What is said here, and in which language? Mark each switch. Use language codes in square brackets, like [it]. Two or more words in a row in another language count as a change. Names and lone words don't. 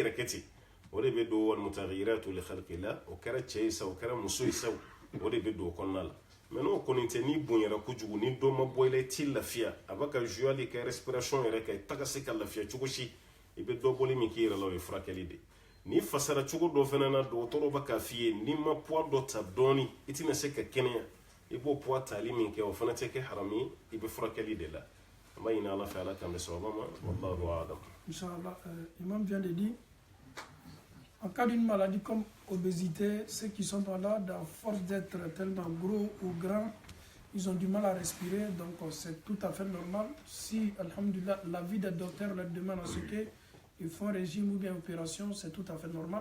[bm] yɛrɛ kɛ ten o de bɛ don [ar] والمغيرات لخلق الله [bm] o kɛra cɛ ye sa o kɛra muso ye sa o de bɛ don o kɔnɔna la mais n'o kɔni tɛ n'i bonyara kojugu ni dɔ ma bɔ i la i t'i lafiya a b'a ka jouer hali ka respiration yɛrɛ kɛ i ta ka se ka lafiya cogo si i bɛ dɔ bɔli min k'i yɛrɛ la o ye furakɛli de n'i fasara cogo dɔ fana na dɔgɔtɔrɔ b'a k'a f'i ye n'i ma poids dɔ ta dɔɔni i tɛna se ka kɛnɛya i b'o poids tali min kɛ o fana tɛ kɛ haramu ye i bɛ furakɛli de la an b'a ɲini ala fɛ ala k'an bɛ sababa ma [ar] والله أعلم. [fr] Inch'Allah, Imam vient de dire, en cas d'une maladie comme obésité, ceux qui sont là, à force d'être tellement gros ou grands, ils ont du mal à respirer, donc c'est tout à fait normal. Si, alhamdulillah, la vie des docteurs leur demande à ce qu'ils font régime ou bien opération, c'est tout à fait normal.